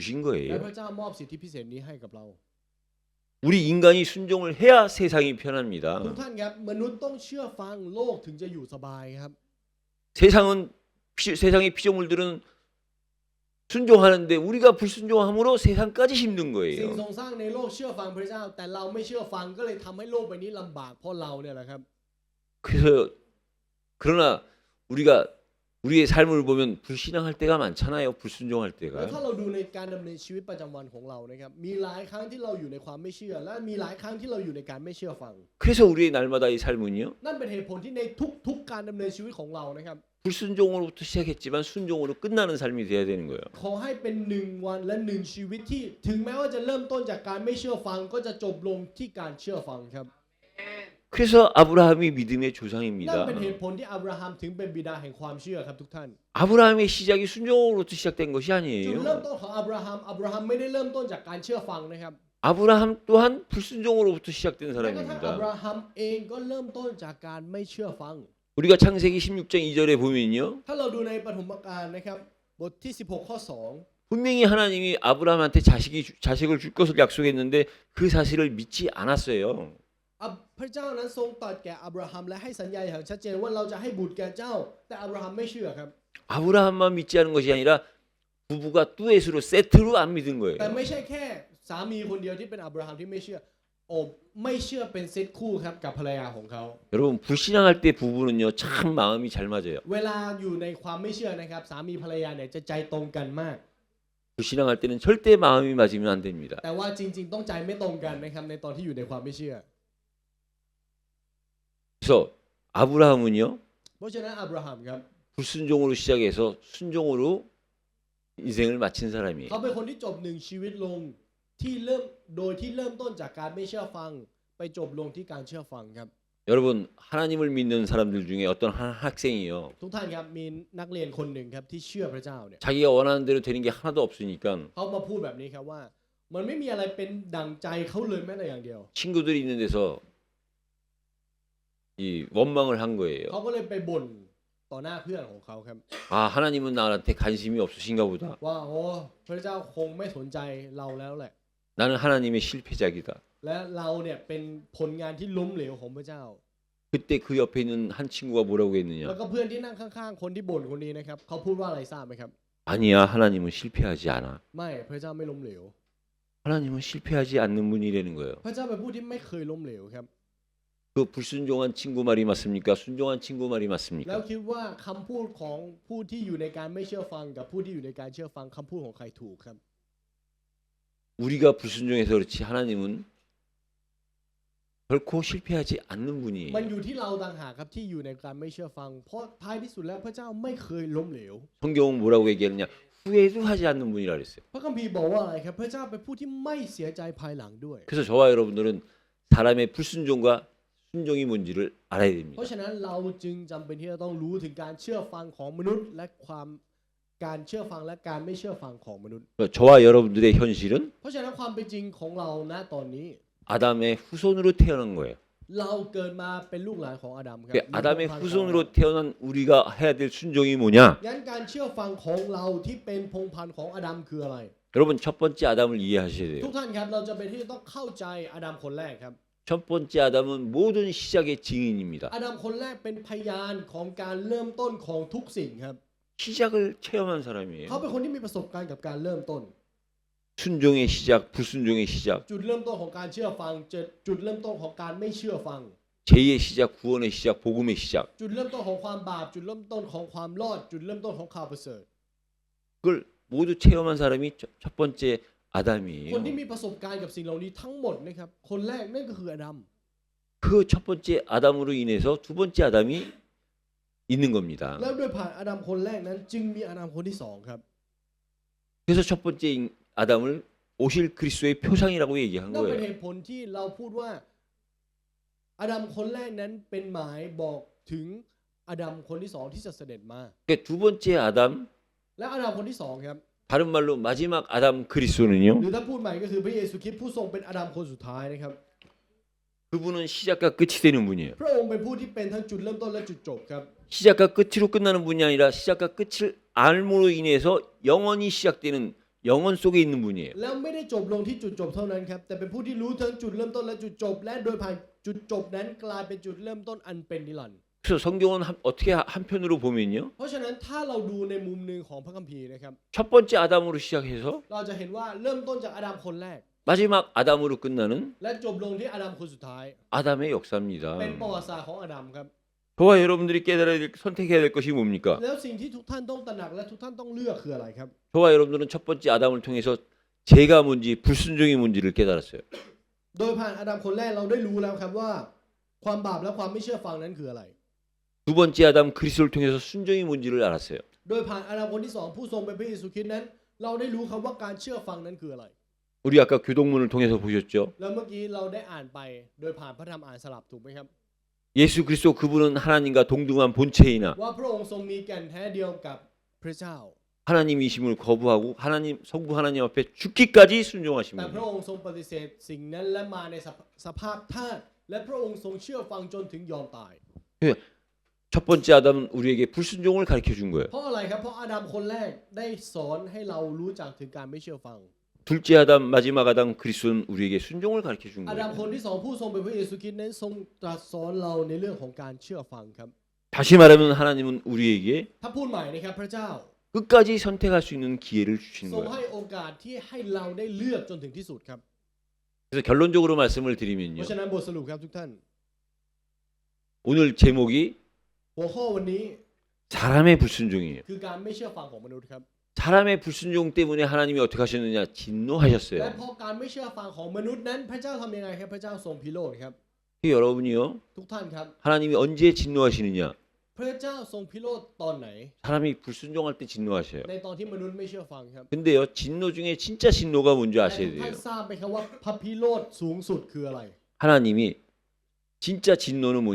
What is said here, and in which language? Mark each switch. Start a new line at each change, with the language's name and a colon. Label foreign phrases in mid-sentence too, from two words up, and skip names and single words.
Thai: ๆและ
Korean: 거예요.
Thai: พระเจ้ามอบสิทธิพิเศษนี้ให้กับเรา
Korean: 우리 인간이 순종을 해야 세상이
Thai: ทุก
Korean: 편합니다.
Thai: ท่านครับมนุษย์ต้องเชื่อฟังโลกถึงจะอยู่สบายครับ
Korean: 세상의 피조물들은 순종하는데 우리가 불순종함으로 세상까지 힘든
Thai: สิ่ง
Korean: 거예요.
Thai: ทรงสร้างในโลกเชื่อฟังพระเจ้า แต่เราไม่เชื่อฟังก็เลยทำให้โลกใบนี้ลำบากเพราะเราเนี่ยแหละครับ
Korean: 그래서 그러나 우리가 우리의 삶을 보면 불신앙할 때가 많잖아요. 불순종할
Thai: แล้ว
Korean: 때가.
Thai: ถ้าเราดูในการดำเนินชีวิตประจำวันของเรานะครับมีหลายครั้งที่เราอยู่ในความไม่เชื่อ และมีหลายครั้งที่เราอยู่ในการไม่เชื่อฟัง
Korean: 그래서 우리의 날마다 이 삶은요.
Thai: นั่นเป็นเหตุผลที่ในทุกๆการดำเนินชีวิตของเรานะครับ
Korean: 불순종으로부터 시작했지만 순종으로 끝나는 삶이 돼야 되는 거예요.
Thai: ขอให้เป็นหนึ่งวันและหนึ่งชีวิตที่ถึงแม้ว่าจะเริ่มต้นจากการไม่เชื่อฟังก็จะจบลงที่การเชื่อฟังครับ
Korean: 그래서 아브라함이 믿음의
Thai: นั่น
Korean: 조상입니다.
Thai: เป็นเหตุผลที่อับราฮัมถึงเป็นบิดาแห่งความเชื่อครับทุกท่าน
Korean: 아브라함의 시작이 순종으로부터 시작된 것이
Thai: จุด
Korean: 아니에요.
Thai: เริ่มต้นของอับราฮัมไม่ได้เริ่มต้นจากการเชื่อฟังนะครับ
Korean: 아브라함 또한 불순종으로부터 시작된
Thai: แม้กระทั่งอับ
Korean: 사람입니다.
Thai: ราฮัมเองก็เริ่มต้นจากการไม่เชื่อฟัง
Korean: 우리가 창세기 16장 2절에 보면요.
Thai: ถ้าเราดูในปฐมกาลนะครับบทที่16ข้อ
Korean: 분명히 하나님이 아브라함한테 자식을 줄 것을 약속했는데 그 사실을 믿지 않았어요.
Thai: 2พระเจ้านั้นทรงตรัสแก่อับราฮัมและให้สัญญาอย่างชัดเจนว่าเราจะให้บุตรแก่เจ้า แต่อับราฮัมไม่เชื่อครับ
Korean: 아브라함만 믿지 않은 것이 아니라 부부가 뚜엣으로 세트로 안 믿은
Thai: แต่
Korean: 거예요.
Thai: ไม่ใช่แค่สามีคนเดียวที่เป็นอับราฮัมที่ไม่เชื่อโอ้ไม่เชื่อเป็นเซตคู่ครับกับภรรยาของเขา
Korean: 여러분 불신앙할 때 부부는요 참 마음이 잘 맞아요.
Thai: เวลาอยู่ในความไม่เชื่อนะครับสามีภรรยาเนี่ยจะใจตรงกันมาก
Korean: 불신앙할 때는 절대 마음이 맞으면 안 됩니다.
Thai: แต่ว่าจริงๆต้องใจไม่ตรงกันนะครับในตอนที่อยู่ในความไม่เชื่อ
Korean: 그래서 아브라함은요
Thai: เพราะฉะนั้นอับราฮัมครับ
Korean: 불순종으로 시작해서 순종으로 인생을 마친 사람이에요.
Thai: เขาเป็นคนที่จบหนึ่งชีวิตลงที่เริ่มโดยที่เริ่มต้นจากการไม่เชื่อฟังไปจบลงที่การเชื่อฟังครับ
Korean: 여러분 하나님을 믿는 사람들 중에 어떤 한 학생이요.
Thai: ทุกท่านครับมีนักเรียนคนหนึ่งครับที่เชื่อพระเจ้าเนี่ย
Korean: 자기가 원하는 대로 되는 게 하나도 없으니까
Thai: เขามาพูดแบบนี้ครับว่า มันไม่มีอะไรเป็นดั่งใจเขาเลยแม้แต่อย่างเดียว
Korean: 친구들이 있는 데서 이 원망을 한 거예요.
Thai: เขาก็เลยไปบ่นต่อหน้าเพื่อนของเขาครับ
Korean: 아 하나님은 나한테 관심이 없으신가 보다.
Thai: ว่าโอ้พระเจ้าคงไม่สนใจเราแล้วแหละ
Korean: 나는 하나님의 실패작이다.
Thai: และเราเนี่ยเป็นผลงานที่ล้มเหลวของพระเจ้า
Korean: 그때 그 옆에 있는 한 친구가 뭐라고
Thai: แล้ว
Korean: 했느냐.
Thai: ก็เพื่อนที่นั่งข้างๆคนที่บ่นคนนี้นะครับเขาพูดว่าอะไรทราบไหมครับ
Korean: 아니야 하나님은 실패하지 않아.
Thai: ไม่พระเจ้าไม่ล้มเหลว
Korean: 하나님은 실패하지 않는 분이라는 거예요.
Thai: พระเจ้าเป็นผู้ที่ไม่เคยล้มเหลวครับ
Korean: 그 불순종한 친구 말이 맞습니까? 순종한 친구 말이
Thai: แล้ว
Korean: 맞습니까?
Thai: คิดว่าคำพูดของผู้ที่อยู่ในการไม่เชื่อฟังกับผู้ที่อยู่ในการเชื่อฟังคำพูดของใครถูกครับ
Korean: 우리가 불순종해서 그렇지 하나님은 결코 실패하지 않는
Thai: มัน
Korean: 분이에요.
Thai: อยู่ที่เราต่างหากครับที่อยู่ในการไม่เชื่อฟัง เพราะท้ายที่สุดแล้วพระเจ้าไม่เคยล้มเหลว
Korean: 성경은 뭐라고 얘기하느냐? 후회도 하지 않는 분이라 그랬어요.
Thai: พระคัมภีร์บอกว่าอะไรครับพระเจ้าเป็นผู้ที่ไม่เสียใจภายหลังด้วย
Korean: 그래서 저와 여러분들은 사람의 불순종과 순종이 뭔지를 알아야
Thai: เพ
Korean: 됩니다.
Thai: ราะฉะนั้นเราจึงจำเป็นที่จะต้องรู้ถึงการเชื่อฟังของมนุษย์และการเชื่อฟังและการไม่เชื่อฟังของมนุษย์
Korean: 저와 여러분들의 현실은
Thai: เพราะฉะนั้นความเป็นจริงของเราณตอนนี้
Korean: 아담의 후손으로 태어난 거예요.
Thai: เราเกิดมาเป็นลูกหลานของอาดัมครับ
Korean: 그러니까 아담의
Thai: มีพงศ์พันธุ์ของอาดัม
Korean: 후손으로 태어난 우리가 해야 될 순종이 뭐냐?
Thai: งั้นการเชื่อฟังของเราที่เป็นพงศ์พันธุ์ของอาดัมคืออะไร
Korean: 여러분 첫 번째 아담을 이해하셔야
Thai: ทุก
Korean: 돼요.
Thai: ท่านครับเราจะเป็นที่ต้องเข้าใจอาดัมคนแรกครับ
Korean: 첫 번째 아담은 모든 시작의 증인입니다.
Thai: อาดัมคนแรกเป็นพยานของการเริ่มต้นของทุกสิ่งครับ
Korean: 시작을 체험한 사람이에요.
Thai: เขาเป็นคนที่มีประสบการณ์กับการเริ่มต้น
Korean: 순종의 시작, 불순종의 시작,
Thai: จุดเริ่มต้นของการเชื่อฟังจุดเริ่มต้นของการไม่เชื่อฟัง
Korean: 죄의 시작, 구원의 시작, 복음의 시작.
Thai: จุดเริ่มต้นของความบาปจุดเริ่มต้นของความรอด จุดเริ่มต้นของข่าวประเสริฐ
Korean: 그걸 모두 체험한 사람이 첫 번째
Thai: คน
Korean: 아담이에요.
Thai: ที่มีประสบการณ์กับสิ่งเหล่านี้ทั้งหมดนะครับคนแรกนั่นก็คืออาดัม
Korean: 그 첫 번째 아담으로 인해서 두 번째 아담이 있는 겁니다.
Thai: แล้วโดยผ่านอาดัมคนแรกนั้นจึงมีอาดัมคนที่สองครับ
Korean: 그래서 첫 번째 아담을 오실 그리스도의 표상이라고 얘기한
Thai: นั่นเป็น
Korean: 거예요.
Thai: เหตุผลที่เราพูดว่าอาดัมคนแรกนั้นเป็นหมายบอกถึงอาดัมคนที่สองที่จะเสด็จมา
Korean: 그러니까 두 번째 아담,
Thai: และอาดัมคนที่สองครับ
Korean: 다른 말로 마지막 아담 그리스도는요.
Thai: หรือถ้าพูดใหม่ก็คือพระเยซูคริสต์ผู้ทรงเป็นอาดัมคนสุดท้ายนะครับ
Korean: 그분은 시작과 끝이 되는 분이에요.
Thai: พระองค์เป็นผู้ที่เป็นทั้งจุดเริ่มต้นและจุดจบครับ
Korean: 시작과 끝으로 끝나는 분이 아니라 시작과 끝을 알므로 인해서 영원히 시작되는 영원 속에 있는 분이에요.
Thai: แล้วไม่ได้จบลงที่จุดจบเท่านั้นครับแต่เป็นผู้ที่รู้ทั้งจุดเริ่มต้นและจุดจบ และโดยผ่านจุดจบนั้นกลายเป็นจุดเริ่มต้นอันเป็นนิรันดร์
Korean: 그래서 성경은 어떻게 한편으로 보면요.
Thai: เพราะฉะนั้นถ้าเราดูในมุมหนึ่งของพระคัมภีร์นะครับ
Korean: 첫 번째 아담으로 시작해서
Thai: เราจะเห็นว่าเริ่มต้นจากอาดัมคนแรก
Korean: 마지막 아담으로 끝나는
Thai: และจบลงที่อาดัมคนสุดท้าย
Korean: 아담의 역사입니다.
Thai: เป็นประวัติศาสตร์ของอาดัมครับ
Korean: 저와 여러분들이 깨달아야 될, 선택해야 될 것이 뭡니까?
Thai: แล้วสิ่งที่ทุกท่านต้องตระหนักและทุกท่านต้องเลือกคืออะไรครับ
Korean: 저와 여러분들은 첫 번째 아담을 통해서 죄가 뭔지 불순종이 뭔지를 깨달았어요.
Thai: โดยผ่านอาดัมคนแรกเราได้รู้แล้วครับว่าความบาปและความไม่เชื่อฟังนั้นคืออะไร
Korean: 두 번째 아담 그리스도를 통해서 순종이 뭔지를 알았어요.
Thai: โดยผ่านอาดัมคนที่สองผู้ทรงเป็นพระเยซูคริสต์นั้น เราได้รู้ครับว่าการเชื่อฟังนั้นคืออะไร
Korean: 우리 아까 교동문을 통해서 보셨죠?
Thai: แล้วเมื่อกี้เราได้อ่านไปโดยผ่านพระธรรมอ่านสลับถูกไหมครับ
Korean: 예수 그리스도 그분은 하나님과 동등한 본체이나
Thai: ว่าพระองค์ทรงมีแก่นแท้เดียวกับพระเจ้า
Korean: 하나님이심을 거부하고 하나님 성부 하나님 앞에 죽기까지 순종하신
Thai: แต่พระ
Korean: 분이에요.
Thai: องค์ทรงปฏิเสธสิ่งนั้นและมาในสภาพทาสและพระองค์ทรงเชื่อฟังจนถึงยอมตาย
Korean: 첫 번째 아담은 우리에게 불순종을 가르쳐 준 거예요.
Thai: เพราะอะไรครับเพราะอาดัมคนแรกได้สอนให้เรารู้จักถึงการไม่เชื่อฟัง
Korean: 둘째 아담 마지막 아담 그리스도는 우리에게 순종을 가르쳐 준
Thai: อาดัม
Korean: 거예요.
Thai: คนที่สองผู้ทรงเป็นพระเยซูคริสต์นั้นทรงตรัสสอนเราในเรื่องของการเชื่อฟังครับ
Korean: 다시 말하면 하나님은 우리에게
Thai: ถ้าพูดใหม่นะครับพระเจ้า
Korean: 끝까지 선택할 수 있는 기회를 주시는
Thai: ทรง
Korean: 거예요.
Thai: ให้โอกาสที่ให้เราได้เลือกจนถึงที่สุดครับ
Korean: 그래서 결론적으로 말씀을
Thai: เพ
Korean: 드리면요.
Thai: ราะฉะนั้นบทสรุปครับทุกท่าน
Korean: 오늘 제목이
Thai: หัวข้อวันนี้
Korean: 사람의 불순종이에요.
Thai: คือการไม่เชื่อฟังของมนุษย์ครับ
Korean: 사람의 불순종 때문에 하나님이 어떻게 하셨느냐?
Thai: และ
Korean: 진노하셨어요.
Thai: เพราะการไม่เชื่อฟังของมนุษย์นั้นพระเจ้าทำยังไงครับพระเจ้าทรงพิโรธครับ
Korean: 여러분이요.
Thai: ทุกท่านครับ
Korean: 하나님이 언제 진노하시느냐?
Thai: พระเจ้าทรงพิโรธตอนไหน
Korean: 사람이 불순종할 때 진노하셔요.
Thai: ในตอนที่มนุษย์ไม่เชื่อฟังครับ
Korean: 근데요, 진노 중에 진짜 진노가 뭔지
Thai: แต่
Korean: 아셔야
Thai: ทุกท่าน
Korean: 돼요.
Thai: ทราบไหมครับว่าพระพิโรธสูงสุดคืออะไร
Korean: 하나님이 진짜 진노는 뭐냐?